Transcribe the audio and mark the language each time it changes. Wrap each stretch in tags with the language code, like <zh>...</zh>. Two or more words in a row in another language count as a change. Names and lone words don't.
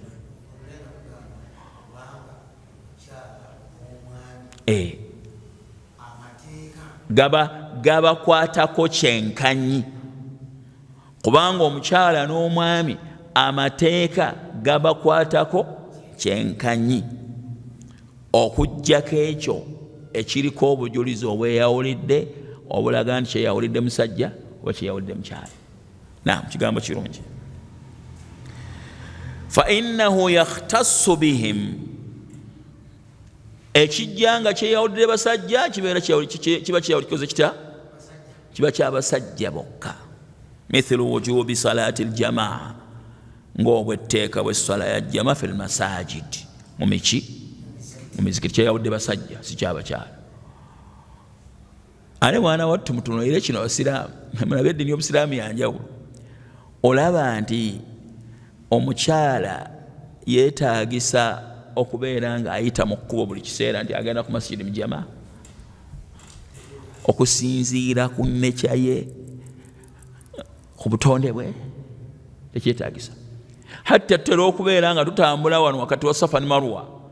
<lg>gabakwatako kyenkanyi kubanga omukyala n'omwami amateeka gabakwatako kyenkanyi okujjako ekyo ekiriko obujulizi obweyawulidde obulaga nti kyeyawulidde musajja oba kyeyawulidde mukyala naam kigambo kirungi</lg> <ar>فإنه يختص بهم</ar> <lg>ekijja nga kyeyawulidde basajja kiba kyeyawulikoze kita kiba kyabasajja bokka</lg> <ar>مثل وجوب صلاة الجماعة</ar> <lg>ng'obwetteeka bw'essala ya jama</lg> <ar>في المساجد</ar> <lg>mu mizikiti kyeyawulidde basajja si kyabakyala ate mwana wattu mutunuulire kino abasiraamu mulabe eddiini y'obusiraamu yanjawulo olaba nti omukyala yeetaagisa okubeera ng'ayita mu kkubo buli kiseera nti agenda ku masjidi mujama okusinziira ku nnekya ye ku butonde bwe tekyetaagisa hatta tutera okubeera nga tutambula wano wakati wa Safa ne Marwa</lg>